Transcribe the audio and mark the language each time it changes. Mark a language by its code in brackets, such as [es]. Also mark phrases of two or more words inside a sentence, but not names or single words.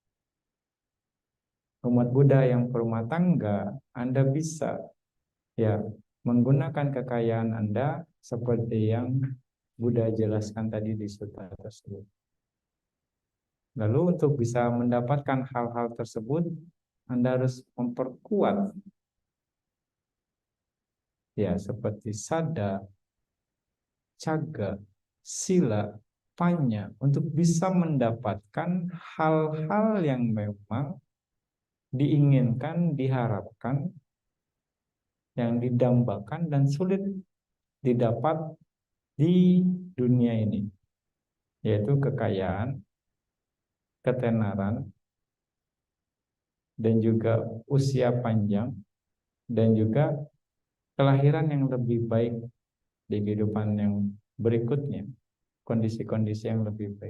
[id] Umat Buddha yang berumah tangga, Anda bisa ya menggunakan kekayaan Anda seperti yang Buddha jelaskan tadi di sutta tersebut. Lalu untuk bisa mendapatkan hal-hal tersebut, Anda harus memperkuat ya seperti [pi] sada, caga, sila, panya [id] untuk bisa mendapatkan hal-hal yang memang diinginkan, diharapkan, yang didambakan dan sulit didapat di dunia ini, yaitu kekayaan, ketenaran, dan juga usia panjang, dan juga kelahiran yang lebih baik di kehidupan yang berikutnya, kondisi-kondisi yang lebih baik.